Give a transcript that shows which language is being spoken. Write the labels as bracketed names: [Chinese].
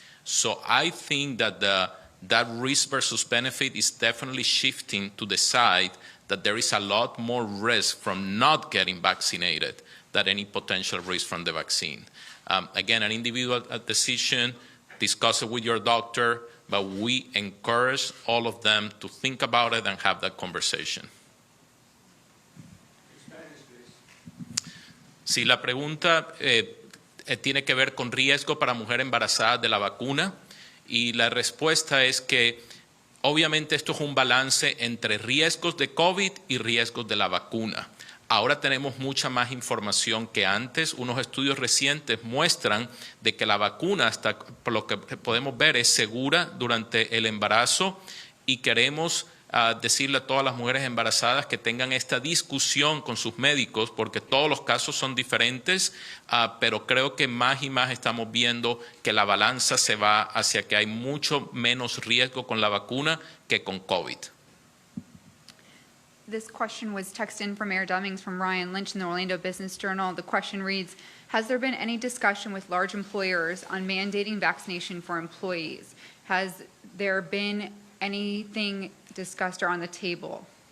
[English] So I think that that risk versus benefit is definitely shifting to the side that there is a lot more risk from not getting vaccinated than any potential risk from the vaccine. Again, an individual decision, discuss it with your doctor, but we encourage all of them to think about it and have that conversation. [Spanish] Sí, la pregunta tiene que ver con riesgo para mujeres embarazadas de la vacuna, y la respuesta es que obviamente esto es un balance entre riesgos de COVID y riesgos de la vacuna. Ahora tenemos mucha más información que antes. Unos estudios recientes muestran de que la vacuna, hasta por lo que podemos ver, es segura durante el embarazo, y queremos decirle a todas las mujeres embarazadas que tengan esta discusión con sus médicos, porque todos los casos son diferentes, pero creo que más y más estamos viendo que la balanza se va hacia que hay mucho menos riesgo con la vacuna que con COVID. [English] This question was texted in from Mayor Demings from Ryan Lynch in the Orlando Business Journal. The question reads, has there been any discussion with large employers on mandating vaccination for employees? Has there been anything discussed or on the table?